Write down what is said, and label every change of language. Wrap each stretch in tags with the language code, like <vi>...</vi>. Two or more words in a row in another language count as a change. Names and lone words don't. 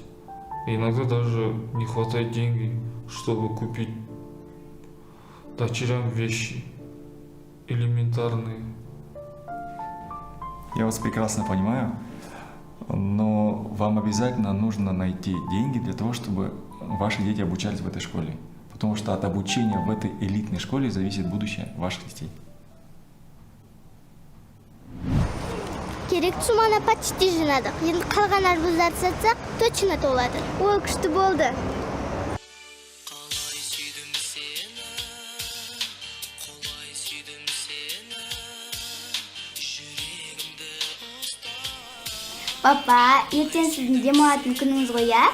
<ru>И иногда даже не хватает денег, чтобы купить дочерям вещи элементарные. Я вас прекрасно понимаю, но вам обязательно нужно найти деньги для того, чтобы ваши дети обучались в этой школе. Потому что от обучения в этой элитной школе зависит будущее ваших детей.</ru> <kk>Керекті суманы почти жинадық. Енді қалған арбуздарды сатсақ, точно толады. Ой, күшті болды. Папа, ертең сіздің демалатын күніңіз ғой, я?</kk>